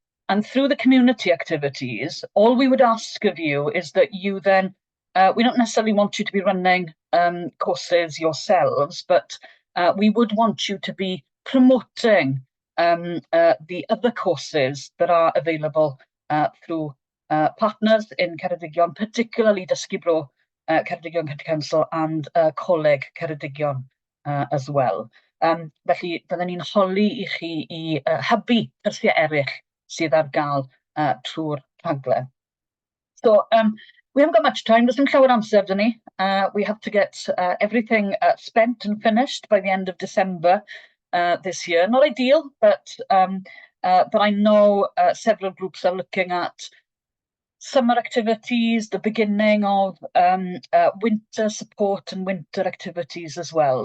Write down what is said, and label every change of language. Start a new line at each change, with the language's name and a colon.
English: And through the community activities, all we would ask of you is that you then, we don't necessarily want you to be running courses yourselves, but we would want you to be promoting the other courses that are available through partners in Ceredigion, particularly Dysgu Bro, Ceredigion County Council and Coleg Ceredigion as well.
Welsh: Felly, byddwn ni'n holi I chi I hybu cyrsiau eraill sydd ar gael trwy'r rhaglen.
English: So, we haven't got much time, there's
Welsh: dim llawer amser dyn ni.
English: We have to get everything spent and finished by the end of December this year. Not ideal, but I know several groups are looking at summer activities, the beginning of winter support and winter activities as well.